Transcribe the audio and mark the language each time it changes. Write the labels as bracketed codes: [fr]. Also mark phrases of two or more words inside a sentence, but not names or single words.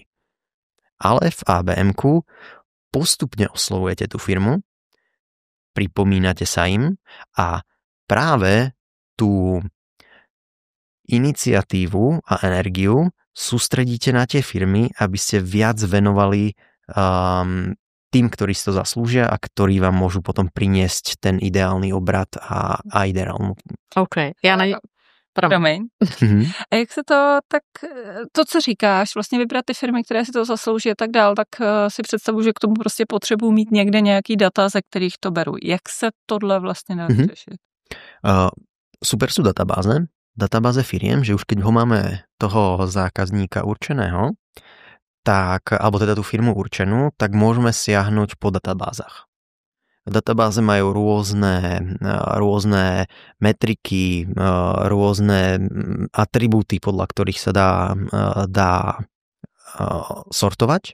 [sk] Ale v ABM-ku postupne oslovujete tú firmu, pripomínate sa im a práve tú iniciatívu a energiu sústredíte na tie firmy, aby ste viac venovali tým, ktorí si to zaslúžia a ktorí vám môžu potom priniesť ten ideálny obrat a ideálnu. OK. [cs] Promiň. A jak se to, co říkáš, vlastně vybrat ty firmy, které si to zaslouží a tak dál, tak si představuji, že k tomu prostě potřebuji mít někde nějaký data, ze kterých to beru. Jak se tohle vlastně dá řešit? [sk] Super sú databáze firiem, že už keď ho máme toho zákazníka určeného, tak, alebo teda tú firmu určenú, tak môžeme siahnuť po databázach. Databáze majú rôzne metriky, rôzne atribúty, podľa ktorých sa dá sortovať.